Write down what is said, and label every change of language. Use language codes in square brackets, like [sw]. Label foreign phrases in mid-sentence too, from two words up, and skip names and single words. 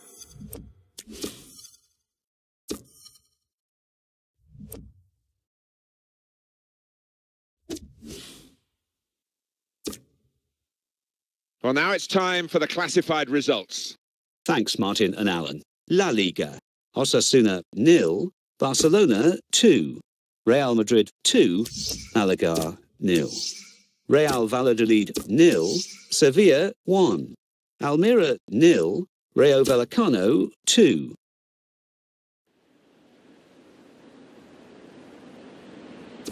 [en] Well, now it's time for the classified results. Thanks, Martin and Alan. La Liga. Osasuna 0, Barcelona 2, Real Madrid 2, Malaga 0, Real Valladolid 0, Sevilla 1, Almeria 0, Rayo Vallecano 2.